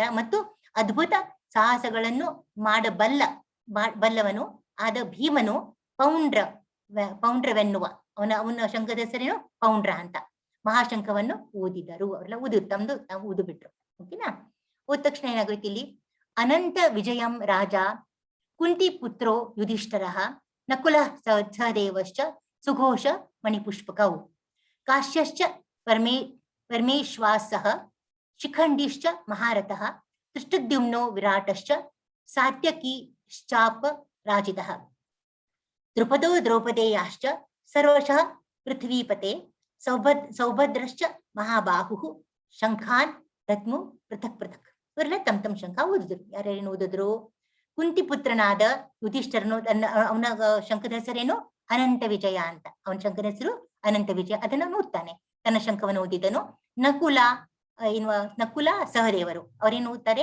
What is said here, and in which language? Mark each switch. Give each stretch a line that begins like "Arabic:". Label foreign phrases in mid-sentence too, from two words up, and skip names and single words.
Kannada: ಮತ್ತು ಅದ್ಭುತ ಸಾಹಸಗಳನ್ನು ಬಲ್ಲವನು ಆದ ಭೀಮನು ಪೌಂಡ್ರವೆನ್ನುವ ಅವನ ಶಂಖದ ಹೆಸರೇನು? ಪೌಂಡ್ರ ಅಂತ ಮಹಾಶಂಖವನ್ನು ಊದಿದರು. ಅವರೆಲ್ಲ ತಮ್ದು ಊದು ಬಿಟ್ರು. ಓಕೆನಾ? ಹೋದ ತಕ್ಷಣ ಏನಾಗೋಯ್ತು ಇಲ್ಲಿ?
Sanskrit: ಅನಂತ ವಿಜಯಂ ರಾಜ ಕುಂತಿ ಪುತ್ರೋ ಯುಧಿಷ್ಠರ ನಕುಲ ಸಹದೇವಶ್ಚ ಸುಘೋಷ ಮಣಿಪುಷ್ಪಕೌ ಕಾಶ್ಯಶ್ಚ ಪರಮೇಶ್ವಾಸಃ ಶಿಖಂಡಿಶ್ಚ ಮಹಾರಥಃ ದೃಷ್ಟದ್ಯುಮ್ನೋ ವಿರಾಟಶ್ಚ ಸಾತ್ಯಕೀಶ್ಚಾಪ ರಾಜಿತಃ ದ್ರುಪದೋ ದ್ರೌಪದೇಯಾಶ್ಚ ಸರ್ವಶಃ ಪೃಥ್ವೀಪತೆ ಸೌಭದ್ರಶ್ಚ ಮಹಾಬಾಹುಃ ಶಂಖಾನ್ ದದ್ಮು ಪೃಥಕ್ ಪೃಥಕ್.
Kannada: ಇವರೆಲ್ಲ ತಮ್ಮ ಶಂಖ ಊದಿದ್ರು. ಯಾರೇನು ಊದಿದ್ರು? ಕುಂತಿ ಪುತ್ರನಾದ ಯುಧಿಷ್ಠರನು ಅವನ ಶಂಖದ ಹೆಸರೇನು? ಅನಂತ ವಿಜಯ ಅಂತ. ಅವನ ಶಂಕನ ಹೆಸರು ಅನಂತ ವಿಜಯ. ಅದನ್ನು ಓದ್ತಾನೆ, ತನ್ನ ಶಂಕವನ್ನು ಓದಿದನು. ನಕುಲ ನಕುಲ ಸಹದೇವರು ಅವರೇನು ಓದ್ತಾರೆ?